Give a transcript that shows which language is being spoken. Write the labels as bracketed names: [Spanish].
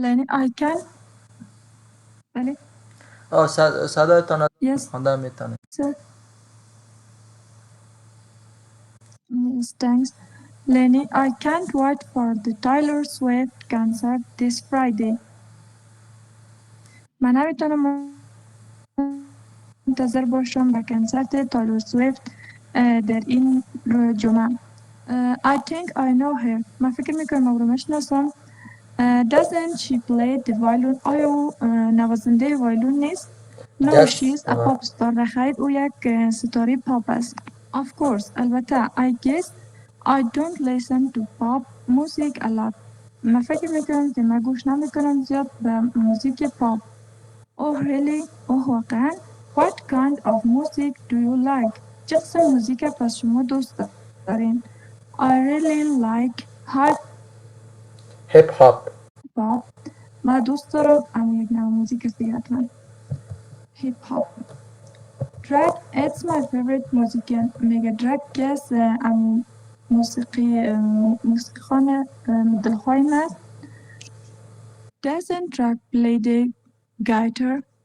[English] I can. [Persian] بله. صدایتان [English] Yes, [Persian] خواندن میتونه. [English] sir. Yes, thanks. Lenny, I can't wait for the Taylor Swift concert this Friday. [Persian] من نمیتونم منتظر باشم به کنسرت تایلور سویفت در این جمعه. [English] I think I know her. [Persian] من فکر میکنم او رو میشناسم. [English] Doesn't she play the violin? [Persian] آیا او نوازنده وایلون نیست؟ [English] No, she is a pop star. [Persian] نخیر او یک ستاره پاپ است. [English] Of course. [Persian] البته. [English] I guess I don't listen to pop music a lot. [Persian] من فکر میکنم که من گوش نمیکنم زیاد به موزیک پاپ. [English] Oh really? Oh [Persian] واقعا؟ [English] What kind of music do you like? [Persian] چه قسم موزیک پس شما دوست دارین؟ [English] I really like [Persian] هیپ هاپ. [English] hop. [Persian] من دوست دارم اما یک نوع موزیک است دیگه حتما. هیپ هاپ. [English] Drag, it's my favorite music. [Persian] میگه drag کس موسیقی خانه دلخواه است. [English] Doesn't drag play the guitar?